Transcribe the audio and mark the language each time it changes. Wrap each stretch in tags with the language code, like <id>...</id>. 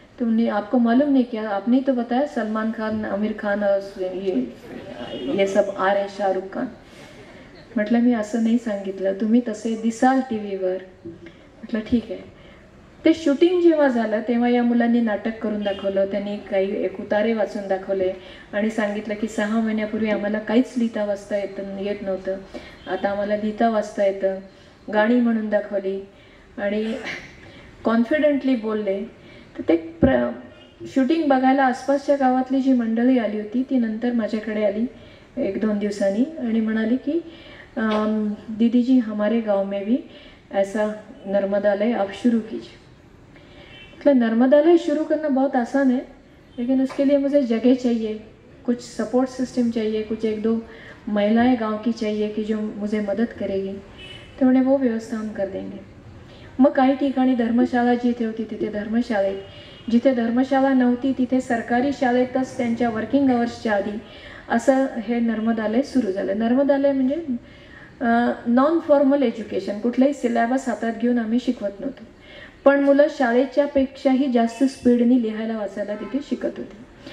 <hi>तुमने आपको मालूम नहीं क्या, आपने तो बताया सलमान खान, आमिर खान और ये सब आ रहे, शाहरुख खान.</hi> <mr>म्हटलं मी असं नाही सांगितलं, तुम्ही तसे दिसाल टी व्हीवर. म्हटलं ठीक आहे. ते शूटिंग जेव्हा झालं तेव्हा या मुलांनी नाटक करून दाखवलं. त्यांनी काही एक उतारे वाचून दाखवले आणि सांगितलं की 6 महिन्यापूर्वी आम्हाला काहीच लिहिता वाचता येत नव्हतं, आता आम्हाला लिहिता वाचता येतं. गाणी म्हणून दाखवली आणि कॉन्फिडेंटली बोलले. तर ते शूटिंग बघायला आसपासच्या गावातली जी मंडळी आली होती ती नंतर माझ्याकडे आली 1-2 दिवसांनी आणि म्हणाली की</mr> <hi>दीदी जी हमारे गांव में भी ऐसा नर्मदालय आप शुरू कीजिए. मतलब नर्मदालय शुरू करना बहुत आसान है, लेकिन उसके लिए मुझे जगह चाहिए, कुछ सपोर्ट सिस्टम चाहिए, कुछ 1-2 महिलाएं गांव की चाहिए की जो मुझे मदत करेगी.</hi> <mr>तो म्हणे</mr> <hi>वो व्यवस्था हम कर देंगे.</hi> <mr>मग काही ठिकाणी धर्मशाळा जिथे होती तिथे धर्मशाळेत, जिथे धर्मशाळा नव्हती तिथे सरकारी शाळेतच त्यांच्या वर्किंग अवर्सच्या आधी असं हे नर्मदालय सुरू झालं. नर्मदालय म्हणजे नॉन फॉर्मल एज्युकेशन, कुठलंही सिलेबस हातात घेऊन आम्ही शिकवत नव्हतो, पण मुलं शाळेच्या पेक्षाही जास्त स्पीडनी लिहायला वाचायला तिथे शिकत होते.</mr>